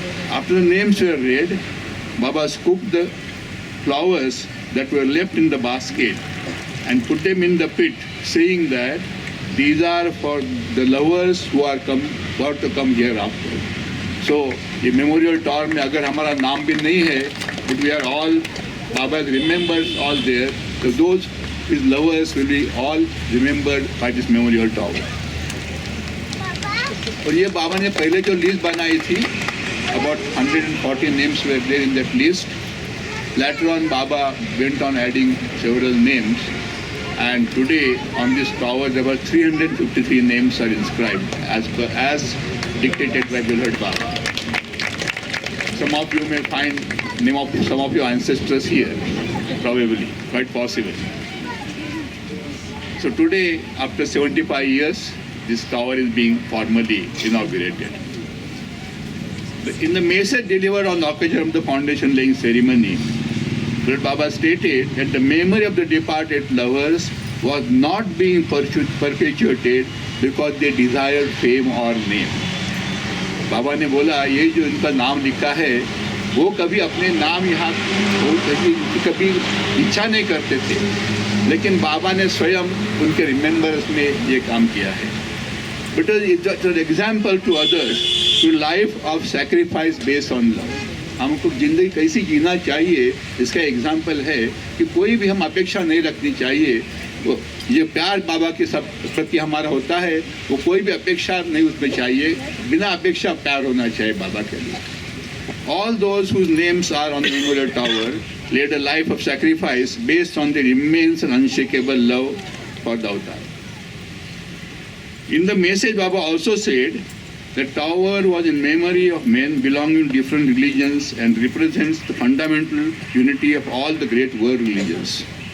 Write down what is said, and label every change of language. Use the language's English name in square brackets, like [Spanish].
[English] After the names were read, Baba scooped the flowers that were left in the basket and put them in the pit, saying that these are for the lovers who are to come hereafter. So, the memorial tower [Hindi] में अगर हमारा नाम भी नहीं है, [English] but we are all, Baba remembers all there, so those his lovers will be all remembered by this memorial tower. [Hindi] और ये बाबा ने पहले जो लिस्ट बनाई थी, [English] about 140 names were there in that list. Later on, Baba went on adding several names, and today on this tower there were 353 names are inscribed as dictated by beloved Baba. Some of you may find name of some of your ancestors here, probably, quite possible. So today, after 75 years, this tower is being formally inaugurated. In the message delivered on the occasion of the foundation laying ceremony, Lord Baba stated that the memory of the departed lovers was not being perpetuated because they desired fame or name. [Hindi] बाबा ने बोला ये जो इनका नाम लिखा है वो कभी अपने नाम यहाँ कभी इच्छा नहीं करते थे, लेकिन बाबा ने स्वयं उनके रिमेम्बर्स में ये काम किया है. [English] Because it's an example to others to life of sacrifice based on love. [Hindi] हमको जिंदगी कैसी जीना चाहिए इसका एग्जाम्पल है कि कोई भी हम अपेक्षा नहीं रखनी चाहिए. वो ये प्यार बाबा के सब प्रति हमारा होता है, वो कोई भी अपेक्षा नहीं उसमें चाहिए, बिना अपेक्षा प्यार होना चाहिए बाबा के लिए. [English] All those whose names are on the memorial tower led a life of sacrifice based on their immense and unshakable love for the avatar. In the message, Baba also said the tower was in memory of men belonging to different religions and represents the fundamental unity of all the great world religions.